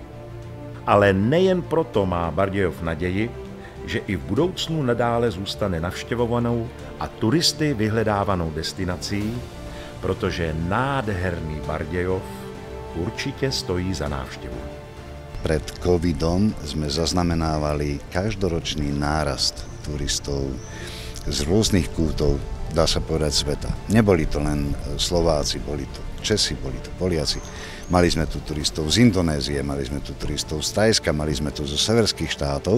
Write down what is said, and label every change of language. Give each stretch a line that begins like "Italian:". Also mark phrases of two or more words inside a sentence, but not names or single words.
Czech: Ale nejen proto má Bardejov naději, že i v budoucnu nadále zůstane navštěvovanou a turisty vyhledávanou destinací, protože nádherný Bardejov určitě stojí za návštěvu.
Slovak: Pred covidom sme zaznamenávali každoročný nárast turistov z rôznych kútov, dá sa povedať, sveta. Neboli to len Slováci, boli to Česi, boli to Poliaci. Mali sme tu turistov z Indonézie, mali sme tu turistov z Thajska, mali sme tu zo severských štátov.